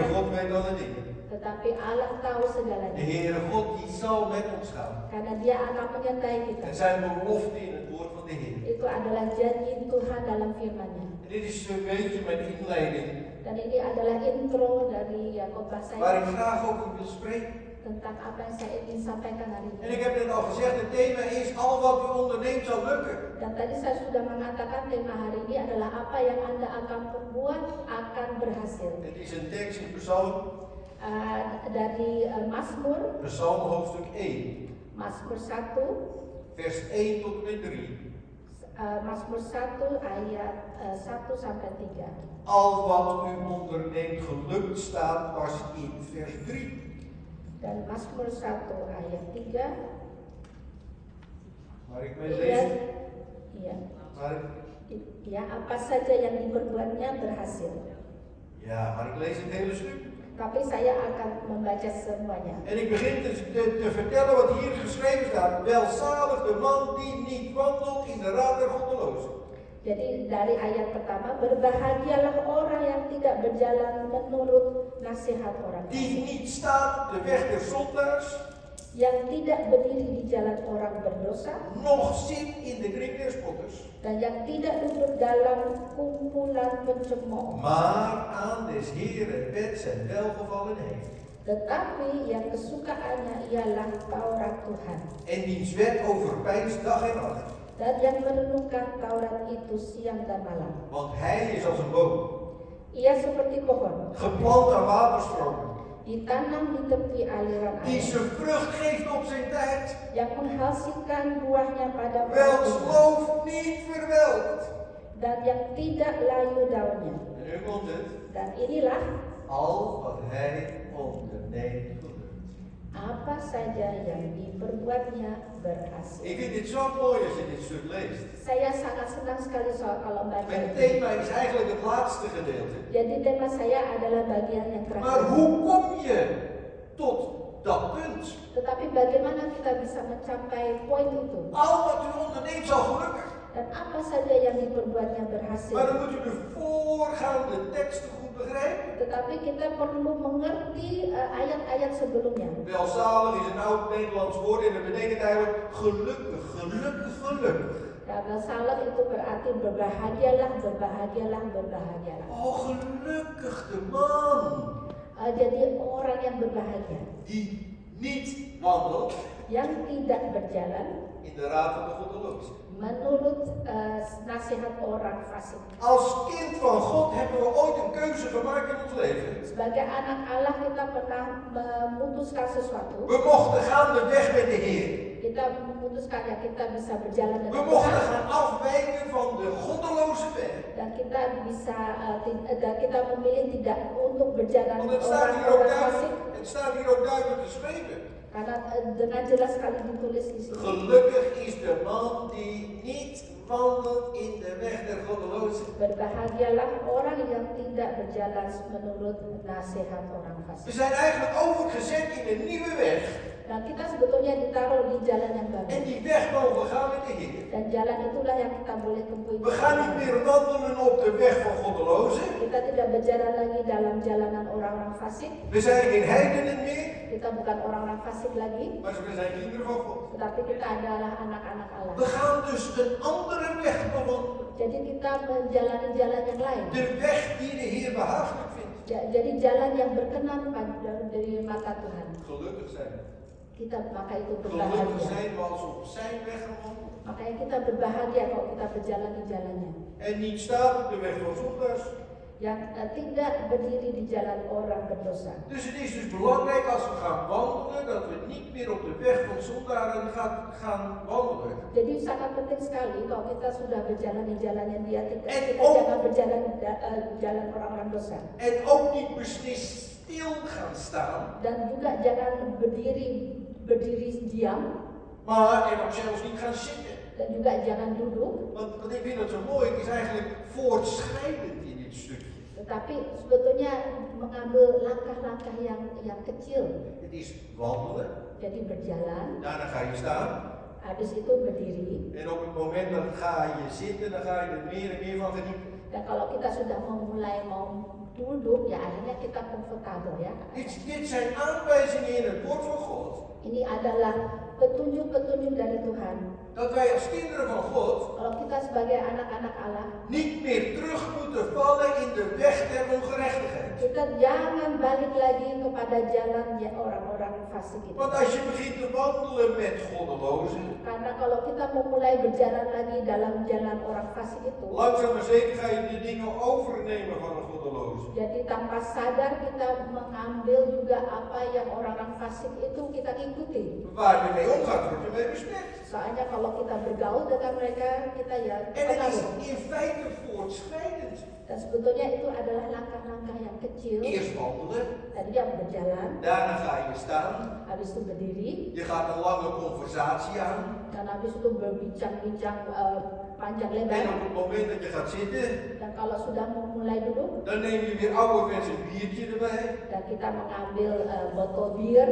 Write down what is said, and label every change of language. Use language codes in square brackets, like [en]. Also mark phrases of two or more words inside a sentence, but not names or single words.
[id] kemarin. [nl] God weet alle dingen. [id] Tetapi Allah tahu [nl] De [id] segalanya. [nl] Heere God die zal met ons gaan. [id] Karena dia akan menyertai kita. [nl] En zijn belofte in het woord van de Heer. [id] Itu adalah janji Tuhan dalam firman-Nya. [nl] En dit is een beetje mijn inleiding, [id] Dan ini adalah intro dari khotbah [nl] waar [id] saya [nl] ik graag over wil spreken. [id] tentang apa yang saya ingin sampaikan hari [nl] En [id] ini. [nl] ik heb net al gezegd, het thema is al wat u onderneemt zal lukken. [id] Dan tadi saya sudah mengatakan tema hari ini adalah apa yang Anda akan perbuat akan berhasil. [nl] Het is een tekst in Psalm, [id] Dari Mazmur, [nl] Psalm hoofdstuk 1, [id] Mazmur 1, [nl] vers 1 tot en met 3. [id] Mazmur 1 ayat 1 sampai 3. [nl] Al wat u onderneemt gelukt staat pas in vers 3. [id] Dan Mazmur 1 ayat 3. [nl] Maar ik wil [id] Iya, [nl] lezen. [id] iya, [nl] Maar, [id] ya, apa saja yang diperbuatnya berhasil. [nl] maar ik lees het hele stuk. [id] Tapi saya akan membaca semuanya. [nl] En ik begin te vertellen wat hier geschreven staat. Welzalig de man die niet wandelt in de raad der goddelozen. [id] Jadi dari ayat pertama, berbahagialah orang yang tidak berjalan menurut nasihat orang [nl] Die [id] fasik, [nl] niet staat op de weg der zondaars. [id] yang tidak berdiri di jalan orang berdosa, [nl] Nog zit in de kring der spotters. [id] dan yang tidak duduk dalam kumpulan pencemooh, [nl] Maar aan des Heeren wet zijn welgevallen heeft. [id] tetapi yang kesukaannya ialah Taurat Tuhan, [nl] En diens wet overpeinst dag en nacht. [id] dan yang merenungkan Taurat itu siang dan malam. [nl] Want hij is als een boom, [id] Ia seperti pohon, [nl] geplant aan waterstromen, [id] ditanam di tepi aliran [nl] die [id] air, [nl] zijn vrucht geeft op zijn tijd. [id] yang menghasilkan buahnya pada [nl] Welks [id] waktunya, [nl] loof niet verwelkt. [id] dan yang tidak layu daunnya. [nl] En nu komt het. [id] Dan inilah [nl] Al wat hij onderneemt gelukt. [id] apa saja yang diperbuatnya berhasil. [nl] Ik vind dit zo mooi als je dit stuk leest. [id] Saya sangat senang sekali soal kalau baca [nl] Mijn [id] ini. [nl] thema is eigenlijk het laatste gedeelte. [id] Jadi tema saya adalah bagian yang [nl] Maar [id] terakhir. [nl] hoe kom je tot dat punt? [id] Tetapi bagaimana kita bisa mencapai poin itu? [nl] Al wat u onderneemt zal gelukken. [id] Dan apa saja yang diperbuatnya berhasil. [nl] Maar dan moet u de voorgaande teksten goed begrijpen. [id] Tetapi kita perlu mengerti ayat-ayat sebelumnya. [nl] Welzalig is een oud Nederlands woord en dat betekent eigenlijk gelukkig, gelukkig, gelukkig. [id] Karena salah itu berarti berbahagialah, berbahagialah, berbahagialah. [nl] Oh, gelukkig de man [id] Jadi orang yang berbahagia, [nl] die niet wandelt [id] yang tidak berjalan [nl] in de raad van de goddelozen. [id] menurut nasihat orang fasik. [nl] Als kind van God hebben we ooit een keuze gemaakt in ons leven. [id] Sebagai anak Allah kita pernah memutuskan sesuatu. [nl] We mochten gaan de weg met de Heer. [id] Kita memutuskan ya kita bisa berjalan [nl] We [id] dengan [nl] mochten [id] Tuhan [nl] gaan afwijken van de goddeloze weg. [id] dan kita bisa dan kita memilih tidak untuk berjalan [nl] Want het staat hier ook [id] orang-orang fasik [nl] duidelijk, het staat hier ook duidelijk geschreven. [id] karena dengan jelas sekali ditulis di sini. [nl] Gelukkig is de man die niet wandelt in de weg der goddelozen. [id] Berbahagialah orang yang tidak berjalan menurut nasihat orang [nl] We [id] fasik. [nl] zijn eigenlijk overgezet in een nieuwe weg. [id] Nah, kita sebetulnya ditaruh di jalan yang [nl] En [id] baru. [nl] die weg mogen we gaan met de Heer. [id] Dan jalan itulah yang kita boleh tempuh. [nl] We gaan niet meer wandelen op de weg van goddelozen. [id] Kita tidak berjalan lagi dalam jalanan orang-orang fasik. [nl] We zijn geen heidenen meer, [id] Kita bukan orang-orang fasik lagi, [nl] maar we zijn kinderen van God. [id] tetapi kita adalah anak-anak Allah. [nl] We gaan dus een andere weg bewandelen. [id] Jadi kita menjalani jalan yang lain. [nl] De weg die de Heer behagelijk vindt. [id] Jadi jalan yang berkenan dari mata Tuhan. [nl] Gelukkig zijn we. [id] Kita maka itu [nl] Gelukkig [id] berbahagia. [nl] zijn we als op zijn weg gewandeld. [id] Makanya kita berbahagia kalau kita berjalan di jalannya. [nl] En niet staat op de weg van zondaars. [id] Yang tidak berdiri di jalan orang berdosa. [nl] Dus het is dus belangrijk als we gaan wandelen, dat we niet meer op de weg van zondaren gaan wandelen. [id] Jadi sangat penting sekali kalau kita sudah berjalan di jalan yang dia tidak, [nl] En [id] kita [nl] ook- [id] jangan berjalan jalan orang-orang dosa. [nl] En ook niet beslist stil gaan staan, [id] Dan juga jangan berdiri diam [nl] maar en ook zelfs niet gaan zitten. [id] dan juga jangan duduk. [nl] Want ik vind dat zo mooi, het is eigenlijk voortschrijdend in dit stukje. [id] Tetapi sebetulnya mengambil langkah-langkah yang kecil. [nl] Het is wandelen, [id] Jadi berjalan, [nl] daarna ga je staan. [id] habis itu berdiri. [nl] En op het moment dat ga je zitten, dan ga je er meer en meer van genieten. [id] Dan kalau kita sudah mau duduk, ya akhirnya kita komfortabel ya. [nl] Dit zijn aanwijzingen in het woord van God. [id] Ini adalah petunjuk-petunjuk dari Tuhan. [nl] Dat wij als kinderen van God [id] Kalau kita sebagai anak-anak Allah, [nl] niet meer terug moeten vallen in de weg der ongerechtigheid. [id] kita jangan balik lagi kepada jalan orang-orang fasik itu. [nl] Want als je begint te wandelen met goddelozen, [id] Karena kalau kita mau mulai berjalan lagi dalam jalan orang fasik itu, [nl] langzaam maar zeker ga je de dingen overnemen van een goddeloze. [id] jadi tanpa sadar kita mengambil juga apa yang orang-orang fasik itu kita ikuti. [nl] Waar je mee omgaat, word je mee besmet. [id] Soalnya kalau kita bergaul dengan mereka, kita ya [nl] En het is [id] pengaruh. [nl] in feite voortschrijdend. [id] Dan sebetulnya itu adalah langkah-langkah yang kecil. [nl] Eerst wandelen, [id] Tadi yang berjalan, [nl] daarna ga je staan, [id] habis itu berdiri, [nl] je gaat een lange conversatie aan. [id] dan habis itu berbincang-bincang panjang [nl] En [id] lebar. [nl] op het moment dat je gaat zitten, [id] Dan kalau sudah mulai duduk, [nl] dan neem je weer ouderwets een biertje erbij. [id] dan kita mengambil botol bir,